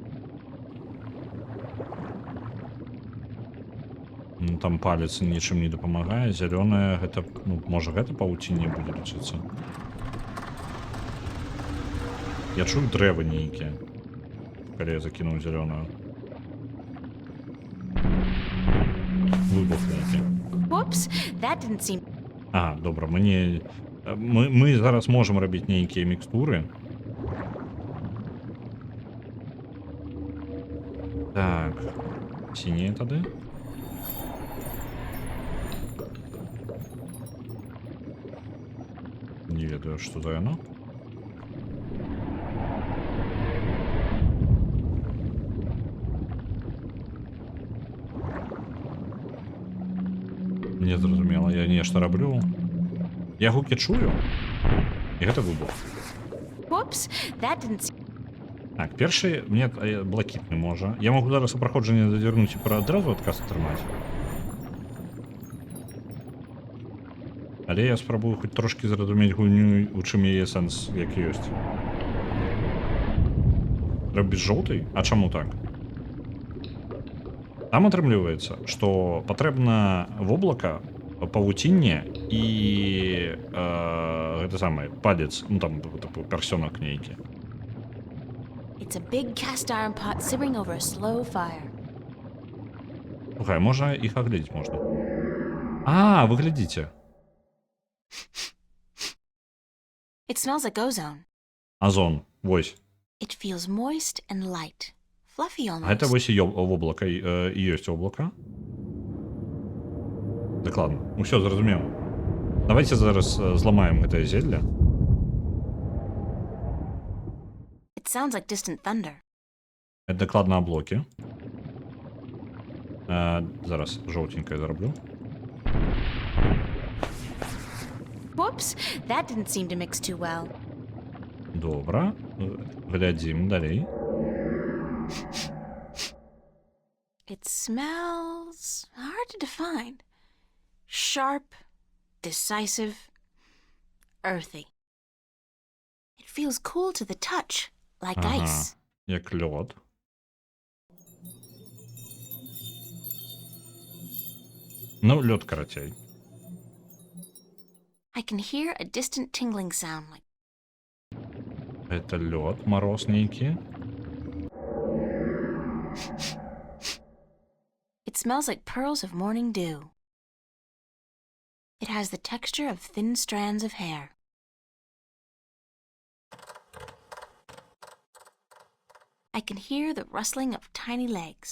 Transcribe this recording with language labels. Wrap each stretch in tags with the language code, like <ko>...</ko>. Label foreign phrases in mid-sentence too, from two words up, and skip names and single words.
<be>Там палец нічым не дапамагае. Зялёнае, гэта... Ну, можа, гэта павуцінне будзе лічыцца. Я чую дрэвы нейкія, калі я закінуў зялёную. Выбух нейкі.</be> <en>Whoops, that didn't seem...</en> <be>Ага, добра, мы зараз можам рабіць нейкія мікстуры. Так, сінее тады. Не ведаю, што за яно. Не зразумела, я нешта раблю. Я гукі чую. І гэта выбух.</be> <en>Whoops, that didn't...</en> <be>Так, першы мне блакітны можа. Я могу зараз у праходжанне зазірнуць і адразу адказ атрымаць. Але я спрабую хоць трошкі зразумець гульню, у чым яе сэнс, як ёсць. Трэба без жоўтай? А чаму так? Там атрымліваецца, што патрэбна воблака, павуцінне і гэта самае, палец, ну там персёнак нейкі.</be> <en>It's a big cast iron pot simmering over a slow fire.</en> <be>Слухай, можа іх агледзець можна. Вы глядзіце.</be> <en>It smells like ozone.</en> <be>Озон, вось.</be> <en>It feels moist and light. Fluffy almost.</en> <be>Гэта вось і воблака, і ёсць воблака. Дакладна. Усё зразумеў. Давайте зараз зламаем гэтае зелле.</be> <en>It sounds like distant thunder.</en> <be>Это дакладна аблокі. Зараз жоўтенькае зараблю.</be> <en>Whoops, that didn't seem to mix too well.</en> <be>Добра. Глядзім далей.</be> <en>It smells hard to define. Sharp, decisive, earthy. feels cool to the touch, like</en> <be>Ага,</be> <en>ice.</en> <be>як льод. Ну, лед каратей.</be> <en>I can hear a distant tingling sound like</en> <ru>Это лед, мороз некий.</ru> <en>it smells like pearls of morning dew. It has the texture of thin strands of hair. I can hear the rustling of tiny legs.</en>